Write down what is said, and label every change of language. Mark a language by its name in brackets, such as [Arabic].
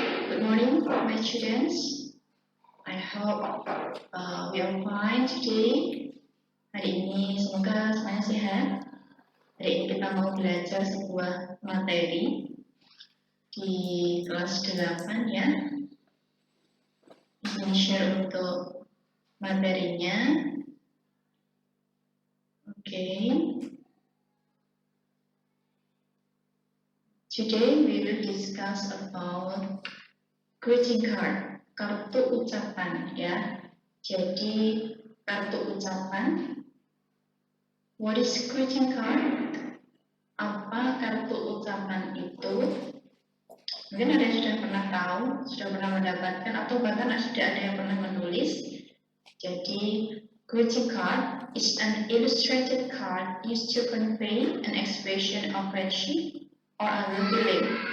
[English] Good morning, my students. I hope we are fine today. [Indonesian] Hari ini semoga semuanya sehat. Hari ini kita mau belajar sebuah materi di kelas 8 ya. Ini share untuk materinya. Okay. [English] Today we will discuss about greeting card, [Indonesian] kartu ucapan ya. Jadi kartu ucapan. [English] What is greeting card? [Indonesian] Apa kartu ucapan itu? Mungkin ada yang sudah pernah tahu, sudah pernah mendapatkan, atau bahkan sudah ada yang pernah menulis. [English] Jadi greeting card is an illustrated card used to convey an expression of friendship or other feeling.